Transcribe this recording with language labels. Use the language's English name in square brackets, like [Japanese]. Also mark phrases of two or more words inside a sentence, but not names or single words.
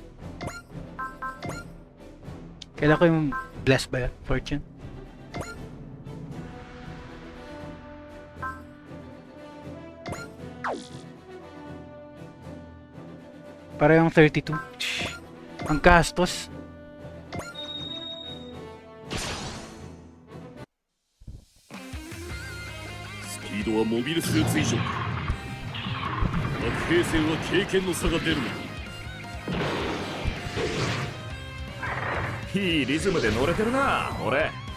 [Filipino] Kailan ko yung blessed ba yun? Fortune? Para yung 32. Ang gastos. [Japanese] スピードはモビルスーツ以上か。白兵戦は経験の差が出るのだ。いいリズムで乗れてるな俺。